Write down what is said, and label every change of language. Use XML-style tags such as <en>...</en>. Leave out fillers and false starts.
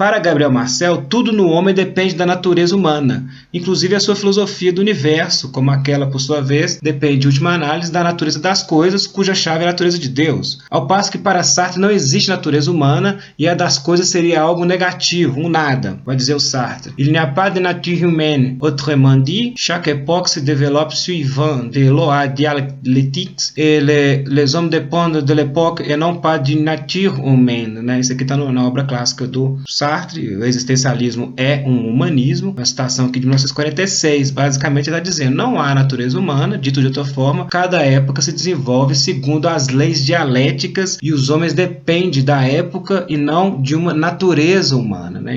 <pt>Para Gabriel Marcel, tudo no homem depende da natureza humana, inclusive a sua filosofia do universo, como aquela, por sua vez, depende, em última análise, da natureza das coisas, cuja chave é a natureza de Deus. Ao passo que para Sartre não existe natureza humana e a das coisas seria algo negativo, um nada, vai dizer o Sartre.</pt> <fr>Il n'y a pas de nature humaine. Autrement dit, chaque époque se développe suivant des lois dialectiques et les hommes dépendent de l'époque et non pas d'une nature humaine, né?</fr> <pt>Isso aqui está na obra clássica do Sartre. O existencialismo é um humanismo, uma citação aqui de 1946. Basicamente ele está dizendo, não há natureza humana, dito de outra forma, cada época se desenvolve segundo as leis dialéticas e os homens dependem da época e não de uma natureza humana, né?</pt>